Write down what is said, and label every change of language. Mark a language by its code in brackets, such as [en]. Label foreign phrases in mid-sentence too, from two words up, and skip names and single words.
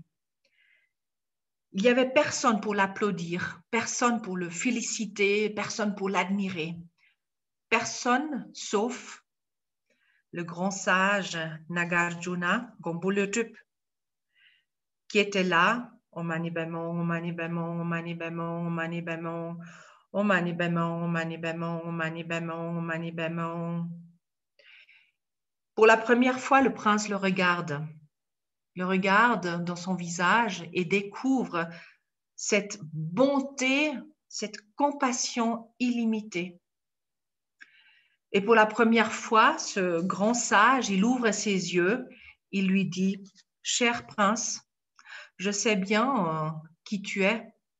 [fr] Il n'y avait personne pour l'applaudir, personne pour le féliciter, personne pour l'admirer. Personne sauf le grand sage Nagarjuna, Gomboletup, qui était là, [sa] ॐ मणि पद्मे, ॐ मणि पद्मे, ॐ मणि पद्मे, ॐ मणि पद्मे, ॐ मणि पद्मे, ॐ मणि पद्मे, ॐ मणि पद्मे, ॐ मणि पद्मे. [fr] Pour la première fois, le prince le regarde dans son visage et découvre cette bonté, cette compassion illimitée. Et pour la première fois, ce grand sage, il ouvre ses yeux, il lui dit, « Cher prince, je sais bien qui tu es.